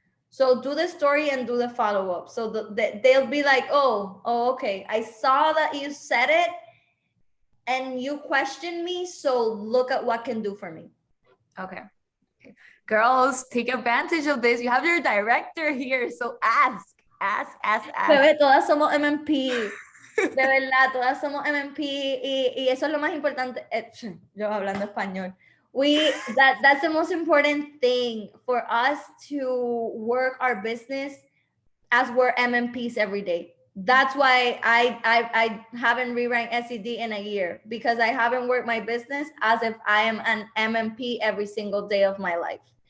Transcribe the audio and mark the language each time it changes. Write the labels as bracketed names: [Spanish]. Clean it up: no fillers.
[English] So do the story and do the follow-up. So they'll be like, oh, okay. I saw that you said it and you questioned me. So look at what can do for me. Okay. Girls, take advantage of this. You have your director here. So ask. [Spanish] Bebé, todas somos MMP. De verdad, todas somos MMP y eso es lo más importante. Yo hablando español. [English] That's the most important thing for us to work our business as we're MMPs every day. That's why I haven't rewrite SED in a year, because I haven't worked my business as if I am an MMP every single day of my life.